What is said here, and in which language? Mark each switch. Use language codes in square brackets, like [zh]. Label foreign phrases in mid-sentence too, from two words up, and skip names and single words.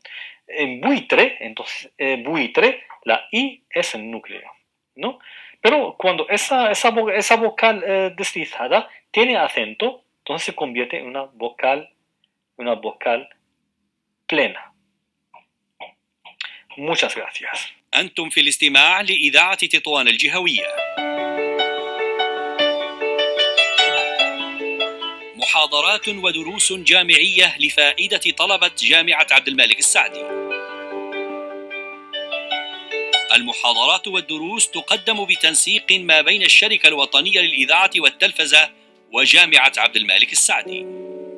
[es] En buitre, entonces buitre, la I es el núcleo, ¿no? Pero cuando esa vocal deslizada tiene acento, entonces se convierte en una vocal plena. Muchas gracias. [ar] أنتم في الاستماع لإذاعة تطوان الجهوية. محاضرات ودروس جامعية لفائدة طلبة جامعة عبد الملك السعدي. المحاضرات والدروس تقدم بتنسيق ما بين الشركة الوطنية للإذاعة والتلفزة وجامعة عبد الملك السعدي.